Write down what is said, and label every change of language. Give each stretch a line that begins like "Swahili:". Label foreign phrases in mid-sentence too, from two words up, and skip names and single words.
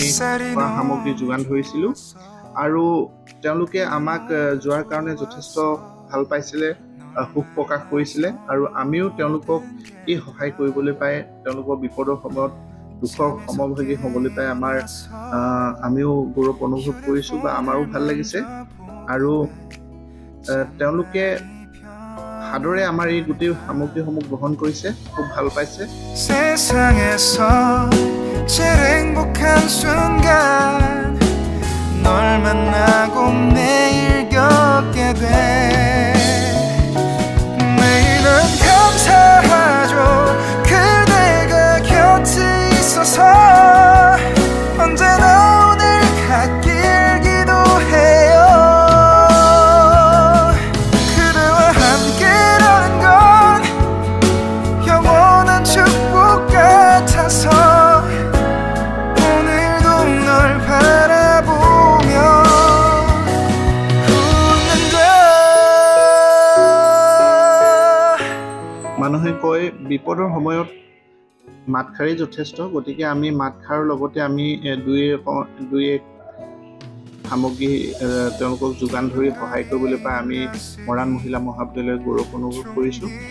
Assamese: খোৱা সামগ্ৰী যোগান ধৰিছিলোঁ আৰু তেওঁলোকে আমাক যোৱাৰ কাৰণে যথেষ্ট ভাল পাইছিলে সুখ প্ৰকাশ কৰিছিলে আৰু আমিও তেওঁলোকক এই সহায় কৰিবলৈ পাই তেওঁলোকৰ বিপদৰ সময়ত দুখৰ সমভাগী হ'বলৈ পাই আমিও গৌৰৱ অনুভৱ কৰিছোঁ বা আমাৰো ভাল লাগিছে আৰু তেওঁলোকে সাদৰে আমাৰ এই গোটেই সামগ্ৰীসমূহ গ্ৰহণ কৰিছে খুব ভাল পাইছে
Korean: 세상에서 제일 행복한 순간 널 만나고 매일 겪게 돼 매일은 감사하죠 그대가 곁에 있어서 언제나 오늘 갓길 기도해요 그대와 함께라는 건 영원한 축복 같아서 오늘도 널 바라보며 웃는다
Assamese: মানুহে কয় বিপদৰ সময়ত মাতখাৰী যথেষ্ট গতিকে আমি মাতখাৰৰ লগতে আমি দুই এক সামগ্ৰী তেওঁলোকক যোগান ধৰি সহায় কৰিবলৈ পাই আমি মৰাণ মহিলা মহাবিদ্যালয়ৰ গৌৰৱ অনুভৱ কৰিছোঁ